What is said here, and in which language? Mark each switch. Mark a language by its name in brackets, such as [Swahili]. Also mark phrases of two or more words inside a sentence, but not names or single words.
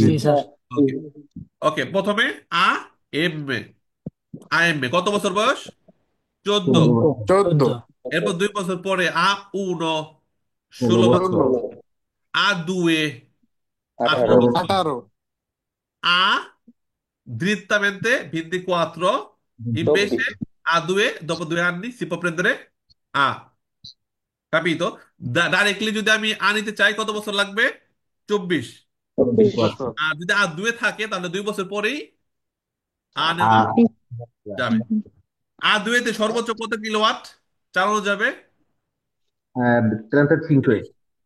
[Bangla] জি স্যার। ওকে। ওকে, প্রথমে আ এম এ এ কত বছর বয়স? 14। 14। 14। এরপর 2 বছর পরে উনো, 16 বছর। 16। দুয়ে, 18। 18 বছর। 18। [Italian] A drittamente 24, [Bangla] 24। [Italian] invece A2 dopo 2 anni si può prendere A, capito? [Bangla] Directly যদি আমি নিতে চাই কত বছর লাগবে? 24। 24 বছর। 24। আর যদি দুয়ে থাকে তাহলে 2 বছর পরেই নেওয়া যাবে। দুয়েতে সর্বোচ্চ কত কিলোওয়াট চালানো যাবে? 35। ট্রেনটা